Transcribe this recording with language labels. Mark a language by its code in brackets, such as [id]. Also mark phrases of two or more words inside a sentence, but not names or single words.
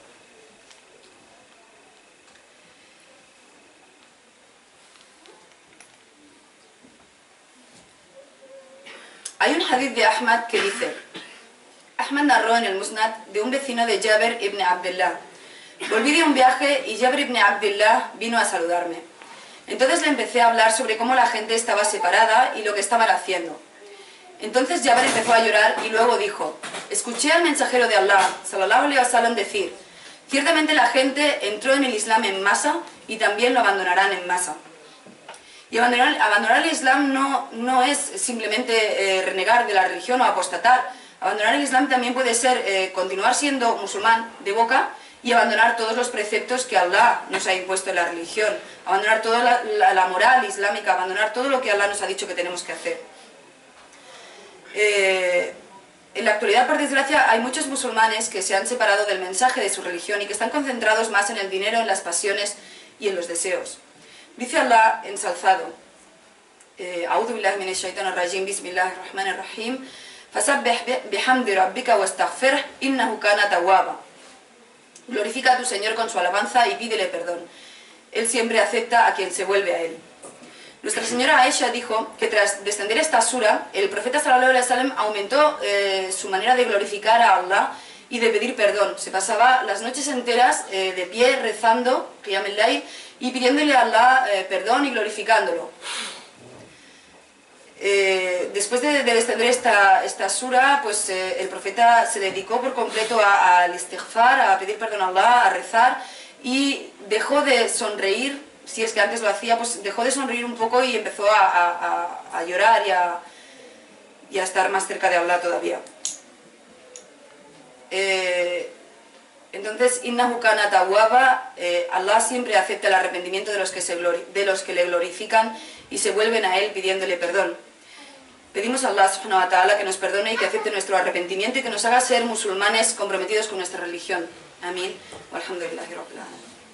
[es] Hay un hadith de Ahmad que dice: Ahmad narró en el Musnad de un vecino de Jabir ibn Abdullah: volví de un viaje y Jabir ibn Abdullah vino a saludarme. Entonces le empecé a hablar sobre cómo la gente estaba separada y lo que estaban haciendo. Entonces Jabir empezó a llorar y luego dijo: escuché al mensajero de Allah, [ar] صلى الله عليه وسلم, [es] decir: ciertamente la gente entró en el Islam en masa y también lo abandonarán en masa. Y abandonar el Islam no es simplemente renegar de la religión o apostatar. Abandonar el Islam también puede ser continuar siendo musulmán de boca y abandonar todos los preceptos que Allah nos ha impuesto en la religión, abandonar toda la moral islámica, abandonar todo lo que Allah nos ha dicho que tenemos que hacer. En la actualidad, por desgracia, hay muchos musulmanes que se han separado del mensaje de su religión y que están concentrados más en el dinero, en las pasiones y en los deseos. Dice Allah ensalzado: [ar] أعوذ بالله من الشيطان الرجيم، بسم الله الرحمن الرحيم، فسبح بحمد ربك واستغفره إنه كان توابا. [es] Glorifica a tu Señor con su alabanza y pídele perdón. Él siempre acepta a quien se vuelve a Él. Nuestra señora Aisha dijo que tras descender esta sura, el profeta [ar] صلى الله عليه وسلم [es] aumentó su manera de glorificar a Allah y de pedir perdón. Se pasaba las noches enteras de pie rezando, [ar] قيام الليل, [es] y pidiéndole a Allah perdón y glorificándolo. Después de descender esta sura, pues el profeta se dedicó por completo al istighfar, a pedir perdón a Allah, a rezar, y dejó de sonreír. Si es que antes lo hacía, pues dejó de sonreír un poco y empezó a llorar y a estar más cerca de Allah todavía. Entonces, [ar] إنه كان توابا, [es] Allah siempre acepta el arrepentimiento de los que le glorifican y se vuelven a Él pidiéndole perdón. Pedimos a Allah [ar] سبحانه وتعالى [es] que nos perdone y que acepte nuestro arrepentimiento y que nos haga ser musulmanes comprometidos con nuestra religión. Amén. [ar] والحمد لله رب العالمين.